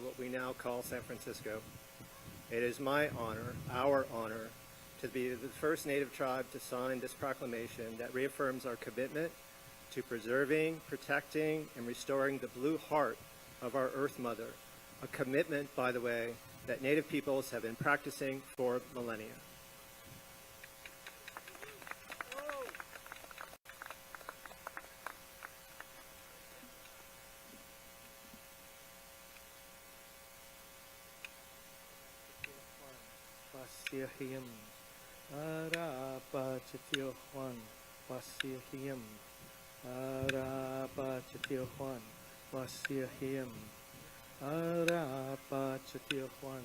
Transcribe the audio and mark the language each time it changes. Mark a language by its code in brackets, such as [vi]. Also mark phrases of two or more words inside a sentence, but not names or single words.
[en] what we now call San Francisco, it is my honor, our honor, to be the first Native tribe to sign this proclamation that reaffirms our commitment to preserving, protecting, and restoring the blue heart of our Earth Mother, a commitment, by the way, that Native peoples have been practicing for millennia. [cst] Wasihim, Araba Chitiohuan, Wasihim, Araba Chitiohuan, Wasihim, Araba Chitiohuan,